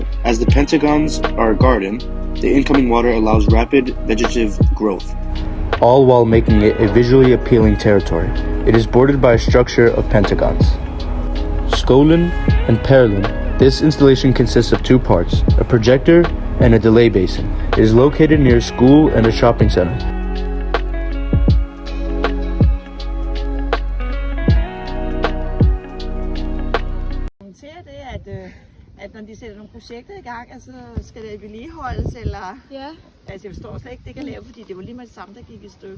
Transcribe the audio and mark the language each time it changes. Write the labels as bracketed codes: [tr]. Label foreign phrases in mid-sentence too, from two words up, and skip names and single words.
[en] As the Pentagons are a garden, the incoming water allows rapid vegetative growth, all while making it a visually appealing territory. It is bordered by a structure of pentagons. Skolen and Perlen. This installation consists of 2 parts, a projector and a delay basin. It is located near a school and a shopping center. [da] At når de sætter nogle projekter i gang, altså skal det vedligeholdes, eller... Ja. Altså jeg forstår slet ikke, det kan lave, fordi det var lige med det samme, der gik i stykker.